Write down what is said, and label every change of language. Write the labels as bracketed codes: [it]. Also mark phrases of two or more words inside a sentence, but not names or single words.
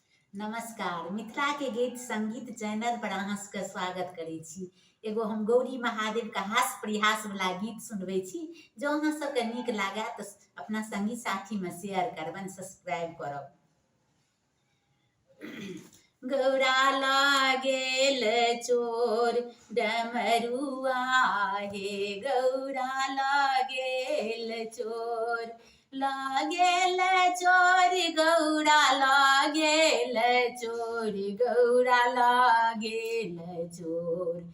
[mai] नमस्कार, मिथिला के गीत संगीत चैनल पर अहाँ सबके स्वागत करै छी। एगो हम गौरी महादेव के हास्य प्रयास वाला गीत सुनबै छी। जँ अहाँ सबके नीक लागै तऽ अपना संगी साथी में शेयर करबनि, सब्सक्राइब करब। गौरा लागेल चोर डमरुआ हे, गौरा लागेल चोर, लागेल चोर गौरा लागेल चोर, गौरा लागेल चोर